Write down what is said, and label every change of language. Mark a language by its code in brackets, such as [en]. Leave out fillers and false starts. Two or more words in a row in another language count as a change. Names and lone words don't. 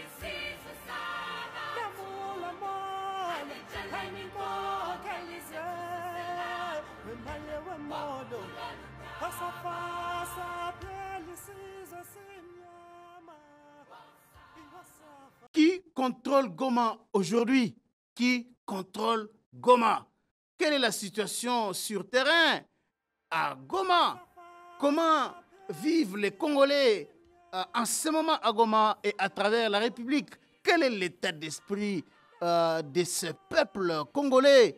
[fr] namula modo kainiko kalize wemaye wemodo pasapasa pelisiza senyama iwasafa. Qui contrôle Goma aujourd'hui? Qui contrôle Goma? Quelle est la situation sur terrain à Goma? Comment vivent les Congolais en ce moment à Goma et à travers la République? Quel est l'état d'esprit de ce peuple congolais?